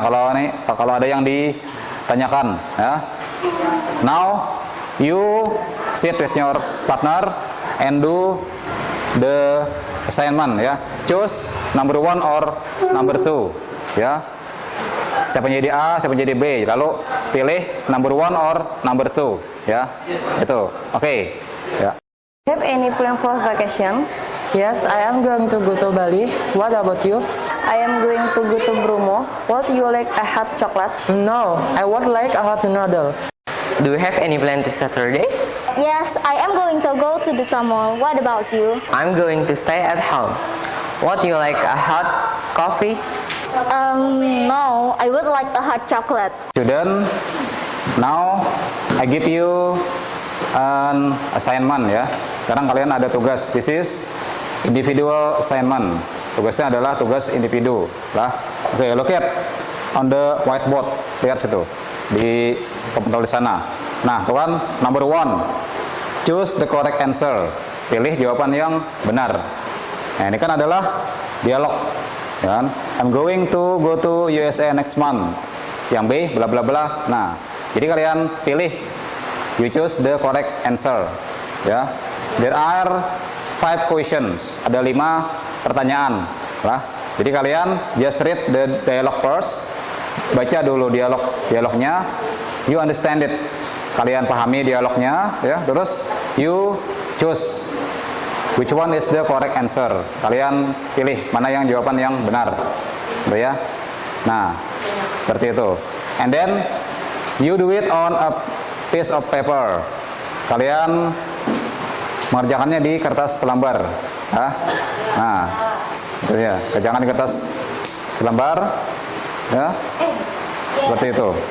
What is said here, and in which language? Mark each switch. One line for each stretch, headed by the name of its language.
Indonesian: Kalau ada yang ditanyakan, ya.
English: Now you sit with your partner and do the assignment, ya. Choose number 1 or number 2, ya.
Indonesian: Siapa yang jadi A, siapa yang jadi B, lalu pilih
English: number 1 or number 2,
Indonesian: ya. Itu, oke, ya.
English: Have any plan for vacation? Yes, I am going to go to Bali. What about you? I am going to go to Bromo. Would you like a hot chocolate? No, I would like a hot noodle. Do you have any plan this Saturday? Yes, I am going to go to the mall. What about you? I'm going to stay at home. Would you like a hot coffee? No, I would like a hot chocolate. Student, now I give you an assignment ya.
Indonesian: Sekarang kalian ada tugas.
English: This is individual assignment.
Indonesian: Tugasnya adalah tugas individu lah. Oke,
English: look at on the whiteboard.
Indonesian: Lihat situ di papan tulis sana. Nah, tuh kan
English: number 1. Choose the correct answer.
Indonesian: Pilih jawaban yang benar. Nah, ini kan adalah dialog. Ya kan?
English: I'm going to go to USA next month.
Indonesian: Yang B bla bla bla. Nah, jadi kalian pilih,
English: you choose the correct answer.
Indonesian: Ya.
English: There are 5 questions.
Indonesian: Ada 5 pertanyaan lah. Jadi kalian
English: just read the dialogue first.
Indonesian: Baca dulu dialognya.
English: You understand it.
Indonesian: Kalian pahami dialognya ya. Terus
English: you choose which one is the correct answer.
Indonesian: Kalian pilih mana yang jawaban yang benar. Gitu ya. Nah, seperti itu.
English: And then you do it on a piece of paper.
Indonesian: Kalian mengerjakannya di kertas selembar. Ya. Nah, itu ya. Kerjakan di kertas selembar. Ya. Seperti itu.